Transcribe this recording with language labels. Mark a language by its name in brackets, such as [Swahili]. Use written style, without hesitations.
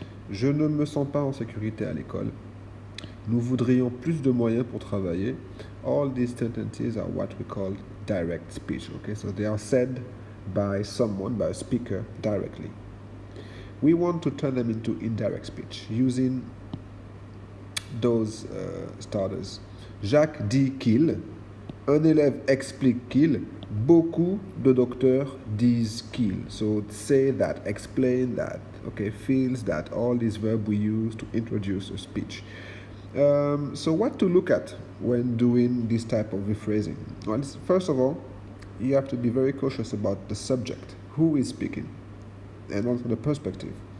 [French] Je ne me sens pas en sécurité à l'école. Nous voudrions plus de moyens pour travailler. [English] All these sentences are what we call direct speech. Okay, so they are said by someone, by a speaker, directly. We want to turn them into indirect speech using those starters. [French] Jacques dit qu'il, un élève explique qu'il, beaucoup de docteurs disent qu'il. [English] So say that, explain that, okay, feels that, all these verbs we use to introduce a speech. So what to look at when doing this type of rephrasing? Well, first of all, you have to be very cautious about the subject, who is speaking, and also the perspective.